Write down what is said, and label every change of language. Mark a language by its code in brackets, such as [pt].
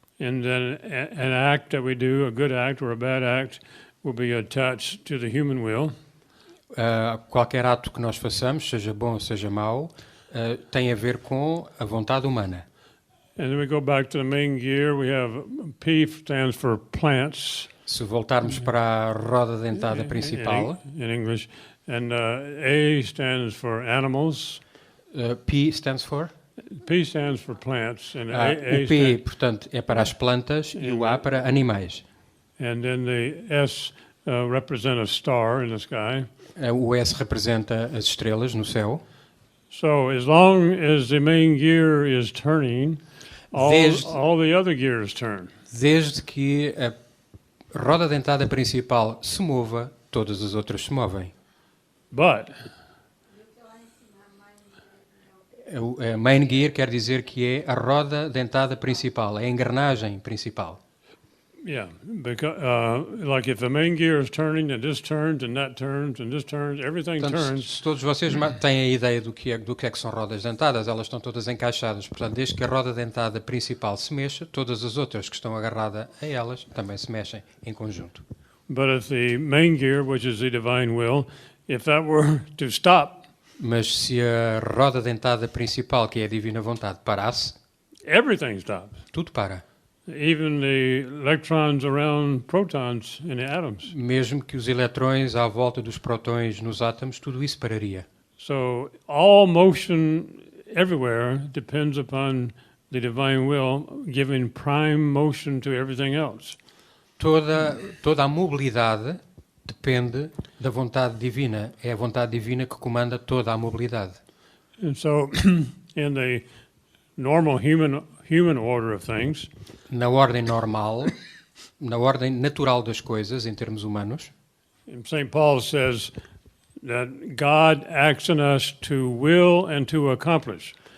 [en] And then an act that we do, a good act or a bad act, will be attached to the human will. [pt] Qualquer ato que nós façamos, seja bom ou seja mau, tem a ver com a vontade humana. [en] And then we go back to the main gear. We have P stands for plants [pt] Se voltarmos para a roda dentada principal, [en] in English, and A stands for animals. P stands for? P stands for plants, and [pt] O P, portanto, é para as plantas e o A para animais. [en] and then the S represent a star in the sky. [pt] O S representa as estrelas no céu. [en] So as long as the main gear is turning, all the other gears turn. [pt] Desde que a roda dentada principal se mova, todas as outras se movem. [en] But [pt] A main gear quer dizer que é a roda dentada principal, a engrenagem principal. [en] yeah, because like if the main gear is turning and this turns and that turns and this turns, everything [pt] Portanto, [en] turns. [pt] se todos vocês têm a ideia do que é que são rodas dentadas, elas estão todas encaixadas. Portanto, desde que a roda dentada principal se mexa, todas as outras que estão agarradas a elas também se mexem em conjunto. [en] But if the main gear, which is the divine will, if that were to stop, [pt] Mas se a roda dentada principal, que é a divina vontade, parasse, [en] everything stops. [pt] tudo para. [en] Even the electrons around protons in the atoms. [pt] Mesmo que os eletrões à volta dos prótons nos átomos, tudo isso pararia. [en] So all motion everywhere depends upon the divine will giving prime motion to everything else. [pt] Toda a mobilidade depende da vontade divina. É a vontade divina que comanda toda a mobilidade. [en] And so in the normal human order of things, [pt] Na ordem normal, na ordem natural das coisas, em termos humanos, [en] St. Paul says that God acts in us to will and to accomplish.